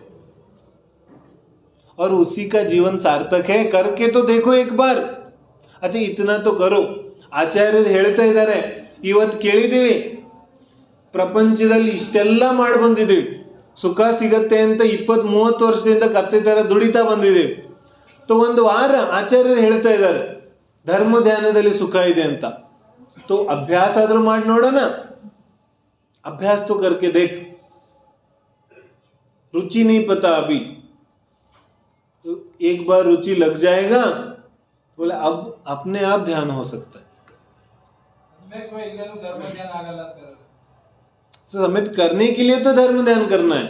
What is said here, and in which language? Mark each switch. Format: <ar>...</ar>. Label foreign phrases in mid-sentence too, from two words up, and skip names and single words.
<hi>और उसी का जीवन सार्थक है. करके तो देखो एक बार. अच्छा इतना तो करो.</hi> <kn>ಆಚಾರ್ಯರು ಹೇಳ್ತಾ ಇದ್ದಾರೆ, ಇವತ್ತು ಕೇಳಿದ್ದೀವಿ, ಪ್ರಪಂಚದಲ್ಲಿ ಇಷ್ಟೆಲ್ಲ ಮಾಡಿ ಬಂದಿದ್ದೀವಿ, ಸುಖ ಸಿಗತ್ತೆ ಅಂತ 20-30 ವರ್ಷದಿಂದ ಕತ್ತೆ ತರ ದುಡಿತಾ ಬಂದಿದ್ದೀವಿ. तो ಒಂದು ವಾರ ಆಚಾರ್ಯರು ಹೇಳ್ತಾ ಇದ್ದಾರೆ ಧರ್ಮ ಧ್ಯಾನದಲ್ಲಿ ಸುಖ ಇದೆ ಅಂತ. तो ಅಭ್ಯಾಸ ಆದ್ರೂ ಮಾಡಿ ನೋಡೋಣ.</kn> <hi>अभ्यास तो करके देख. रुचि नहीं पता अभी, तो एक बार रुचि लग जाएगा, बोले अब अपने आप ध्यान हो सकता है. सम्यक करने के लिए तो धर्म ध्यान करना है.</hi>